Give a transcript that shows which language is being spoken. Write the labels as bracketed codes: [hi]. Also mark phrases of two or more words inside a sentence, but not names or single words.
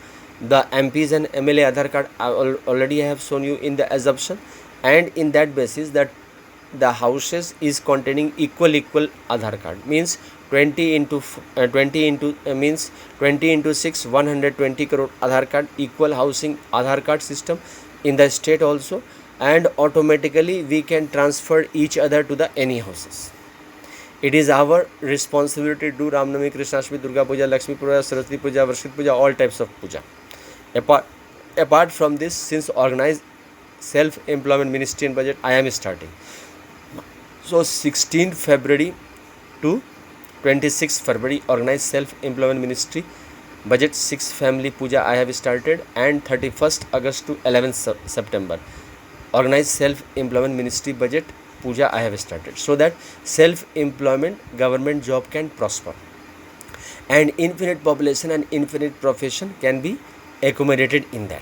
[en] The MPs and MLA Aadhaar card already I have shown you in the assumption, and in that basis that the houses is containing equal Aadhaar card, means 20 into 6, 120 crore Aadhaar card, equal housing Aadhaar card system in the state also, and automatically we can transfer each other to the any houses. It is our responsibility to do Ramnavami, Krishnastami, Durga Puja, Lakshmi Puja, Saraswati Puja, Varshit Puja, all types of puja. Apart from this, since organized self-employment ministry and budget I am starting. So 16th February to 26th February, organized self-employment ministry budget 6 family puja I have started, and 31st August to 11th September, organized self-employment ministry budget puja I have started, so that self-employment government job can prosper, and infinite population and infinite profession can be accommodated in that.